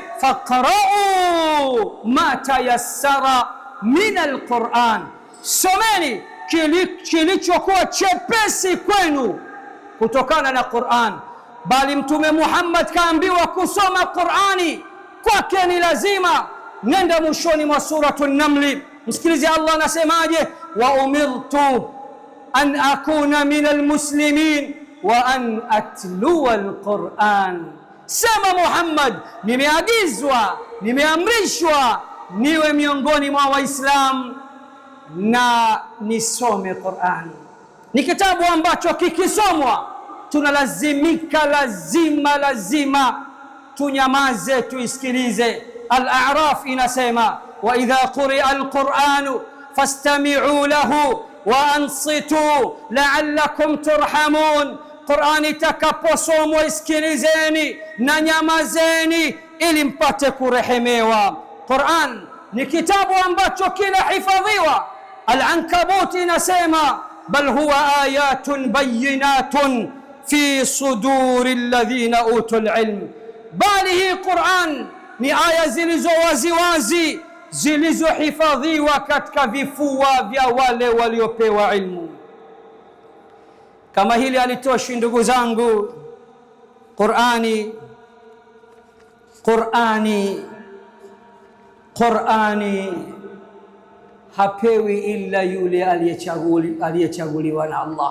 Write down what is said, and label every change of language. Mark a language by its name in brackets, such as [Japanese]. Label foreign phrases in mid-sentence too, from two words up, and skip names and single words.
[Arabic] فاقرءوا ما تيسر من القرآن, [Swahili] someni kilichokuwa chepesi kwenu kutokana na Qur'an. Bali Mtume Muhammad kaambiwa kusoma Qur'ani kwake ni lazima. Nenda mwishoni mwa suratu Namli, msikilize Allah anasemaje? [Arabic] وأمرت أن أكون من المسلمين وأن أتلو القرآن. [Swahili] Sema Muhammad, nimeagizwa, nimeamrishwa niwe miongoni mwa Waislamu na nisome Qur'an. Ni kitabu ambacho kikisomwa tunalazimika, lazima tunyamaze, tuisikilize. [Arabic] Al-A'raf inasema وإذا قرئ القرآن فاستمعوا له وأنصتوا لعلكم ترحمون. [Swahili] Qur'ani itakaposomwa isikilizeni na nyamazeni ili mpate kurehemewa. Qur'an ni kitabu ambacho kinahifadhiwa. [Arabic] Al-Ankabut inasema بل هو آيات بينات في صدور الذين أوتوا العلم, [Swahili] bali hii Qur'an ni aya zilizo waziwazi zilizohifadhiwa katika vifua vya wale waliopewa ilmu. Kama hili alitoshi ndugu zangu, Qur'ani hapewi illa yule aliyechaguliwa na Allah.